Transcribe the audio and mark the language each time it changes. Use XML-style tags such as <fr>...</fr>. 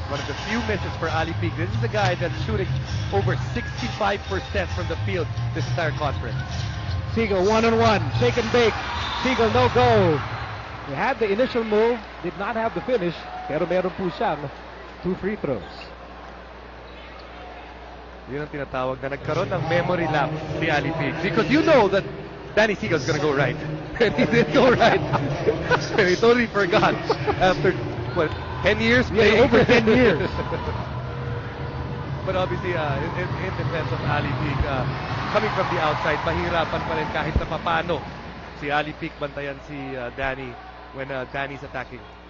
<en>One of the few misses for Ali Peak. This is a guy that's shooting over 65% from the field this entire conference. Siegel one-on-one, shake and bake. Siegel no go. He had the initial move, did not have the finish,</en> <tl>pero meron po siyang 2 free throws. Yun ang tinatawag na nagkaroon ng memory lapse si Ali Peak.</tl> <en>Because you know that Danny Siegel's gonna go right. And he didn't go right. And he totally forgot after, what, 10 years? Yeah, over 10 years. But obviously, in defense of Ali Peak, coming from the outside,</en> <tl>mahirapan pa rin kahit na papano si Ali Peak bantayan si Danny</tl> <en>when Danny's attacking.</en>